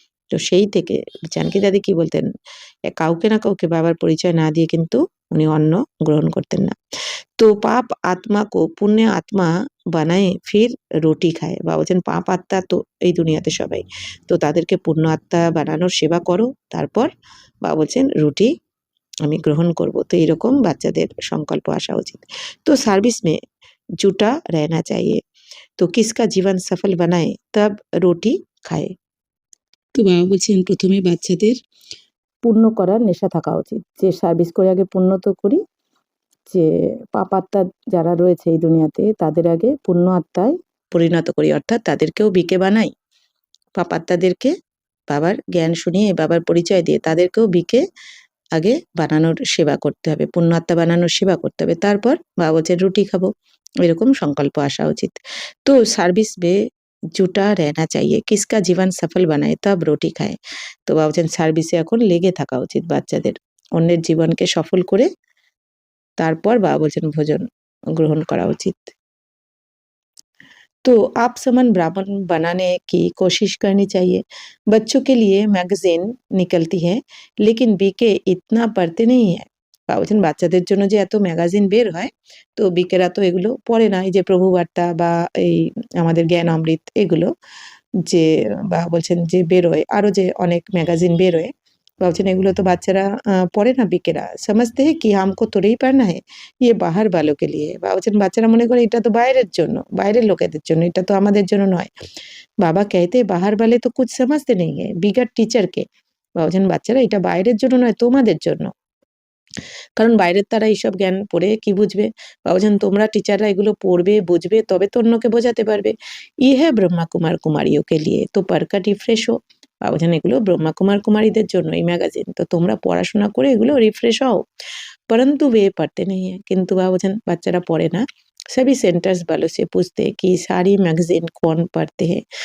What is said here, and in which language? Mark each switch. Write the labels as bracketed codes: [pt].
[bn] তো সেই থেকে জানকী দাদি কি বলতেন, কাউকে না কাউকে বাবার পরিচয় না দিয়ে কিন্তু উনি অন্ন গ্রহণ করতেন না। [hi] তো পাপ आत्मा को पुण्य आत्मा বানায় ফির রুটি খায়। [bn] বাবা বলছেন পাপ আত্মা তো এই দুনিয়াতে সবাই। তো তাদেরকে পুণ্য আত্মা বানানোর সেবা করো, তারপর বাবা বলছেন রুটি আমি গ্রহণ করব। তো এরকম বাচ্চাদের সংকল্প আসা উচিত। [hi] তো সার্ভিস में जुटा रहना चाहिए। तो किसका जीवन सफल बनाए तब रोटी खाए। [bn] তো বাবা বলছেন প্রথমে বাচ্চাদের পুণ্য করার নেশা থাকা উচিত, যে সার্ভিস করে আগে পুণ্য তো করি, যে পাপ আত্মা যারা রয়েছে এই দুনিয়াতে তাদের আগে পুণ্য আত্মায় পরিণত করি, অর্থাৎ তাদেরকেও বিকে বানাই। পাপ আত্মাদেরকে বাবার জ্ঞান শুনিয়ে, বাবার পরিচয় দিয়ে তাদেরকেও বিকে আগে বানানোর সেবা করতে হবে, পুণ্য আত্মা বানানোর সেবা করতে হবে, তারপর বাবা বলছেন রুটি খাবো, এরকম সংকল্প আসা উচিত। [hi] তো সার্ভিস में जुटा रहना चाहिए, किसका जीवन सफल बनाए तब रोटी खाए। [bn] তো বাবা বলছেন সার্ভিসে এখন লেগে থাকা উচিত বাচ্চাদের, অন্যের জীবনকে সফল করে তারপর বাবা বলছেন ভোজন গ্রহণ করা উচিত। [hi] तो आप समान ब्राह्मण बनाने की कोशिश करनी चाहिए। बच्चों के लिए मैगजीन निकलती है लेकिन बीके इतना पढ़ते नहीं है। [bn] বাবা বলছেন বাচ্চাদের জন্য যে এত ম্যাগাজিন বের হয়, তো বিকেরা তো এগুলো পড়ে না। এই যে প্রভু বার্তা বা এই আমাদের জ্ঞান অমৃত এগুলো যে বাবা বলছেন যে বেরোয়, আরো যে অনেক ম্যাগাজিন বেরোয়, বাবা বলছেন এগুলো তো বাচ্চারা পড়ে না, বিকেরা [hi] समझते हैं कि हमको थोड़ी ही पढ़ना है, ये बाहर वालों के लिए। [bn] বাবা বলছেন বাচ্চারা মনে করে এটা তো বাইরের জন্য, বাইরের লোকেদের জন্য, এটা তো আমাদের জন্য নয়। [hi] বাবা कहते बाहर वाले तो कुछ समझते नहीं है, बिगड़ टीचर के। [bn] বাবা বলছেন বাচ্চারা এটা বাইরের জন্য নয়, তোমাদের জন্য। কারণ বাইরের তারা এইসব জ্ঞান পড়ে কি বুঝবে। বাবা বলছেন তোমরা টিচাররা এগুলো পড়বে, বুঝবে, তবে তো অন্যকে বোঝাতে পারবে। [hi] ये है ब्रह्मा कुमार कुमारियों के लिए, तो पढ़कर रिफ्रेश हो। [bn] বাবা বলছেন এগুলো ব্রহ্মা কুমার কুমারীদের জন্য এই ম্যাগাজিন, তো তোমরা পড়াশোনা করে এগুলো রিফ্রেশ হও। [hi] परंतु वे पढ़ते नहीं है, [bn] কিন্তু বাবা বলছেন বাচ্চারা পড়ে না। [hi] सभी सेंटर्स वालों से पूछते कि सारी मैगजीन कौन पढ़ते हैं।